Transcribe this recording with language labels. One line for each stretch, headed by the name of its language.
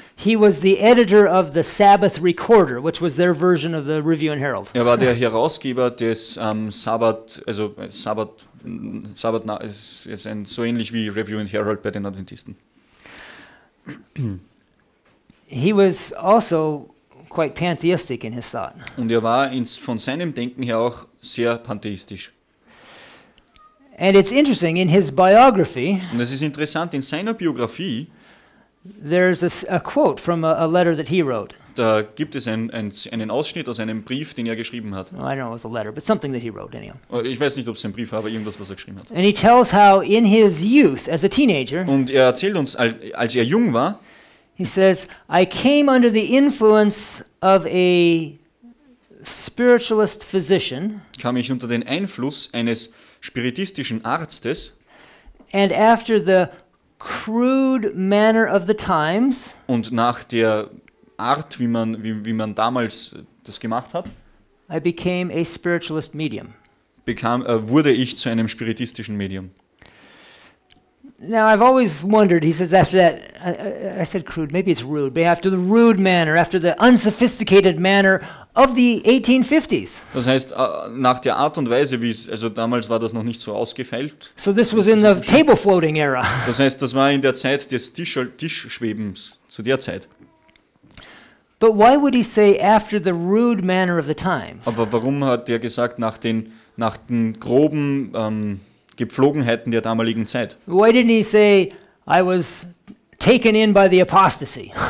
English: He was the editor of the Sabbath Recorder, which was their version of the Review and Herald.
German: Er war der Herausgeber des Sabbat, also Sabbat ist so ähnlich wie Review and Herald bei den Adventisten.
English: He was also quite pantheistic in his thought.
German: Und er war von seinem Denken her auch sehr pantheistisch.
English: And it's interesting, in his biography,
German: Und es ist interessant, in seiner Biografie,
English: there's a quote from a letter that he wrote.
German: da gibt es einen Ausschnitt aus einem Brief, den er geschrieben hat.
English: Well, I don't know if it was a letter, but something that he wrote anyhow.
German: Ich weiß nicht, ob es ein Brief war, aber irgendwas, was er geschrieben hat.
English: And he tells how in his youth, as a teenager,
German: Und er erzählt uns, als er jung war,
English: he says, I came under the influence of a spiritualist physician,
German: kam ich unter den Einfluss eines spiritistischen Arztes
English: and after the crude manner of the times,
German: und nach der Art, wie man damals das gemacht hat,
English: I became a spiritualist medium.
German: wurde ich zu einem spiritistischen Medium.
English: Now, I've always wondered, he says, after that, I said crude, maybe it's rude, but after the rude manner, after the unsophisticated manner of the 1850s.
German: Das heißt, nach der Art und Weise, also damals war das noch nicht so ausgefeilt.
English: So this was in the table floating era.
German: Das heißt, das war in der Zeit des Tischschwebens, zu der Zeit.
English: But why would he say after the rude manner of the times?
German: Aber warum hat er gesagt, nach den groben Gepflogenheiten der damaligen Zeit?
English: Why didn't he say, I was taken in by the apostasy?